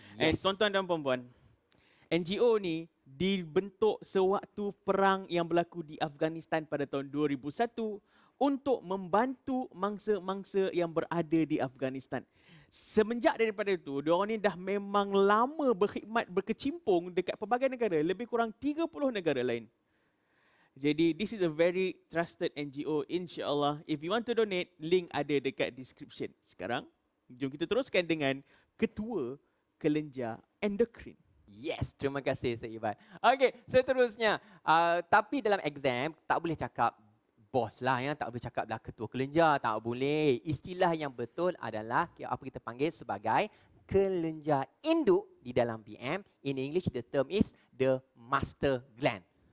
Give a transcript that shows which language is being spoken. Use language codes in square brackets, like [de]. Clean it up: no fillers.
[ms] And tuan-tuan dan puan-puan, NGO ni dibentuk sewaktu perang yang berlaku di Afghanistan pada tahun 2001 untuk membantu mangsa-mangsa yang berada di Afghanistan. Semenjak daripada itu, diorang ni dah memang lama berkhidmat, berkecimpung dekat pelbagai negara, lebih kurang 30 negara lain. Jadi, [en] this is a very trusted NGO. InsyaAllah, if you want to donate, link [ms] ada dekat [en] description. [ms] Sekarang, jom kita teruskan dengan Ketua Kelenjar Endokrin. [en] Yes, [ms] terima kasih Sir Iban. Okey, seterusnya. Tapi dalam exam, tak boleh cakap bos lah ya, tak boleh cakap lah ketua kelenjar, tak boleh. Istilah yang betul adalah apa kita panggil sebagai kelenjar induk di dalam BM. [en] In English, the term is the master gland.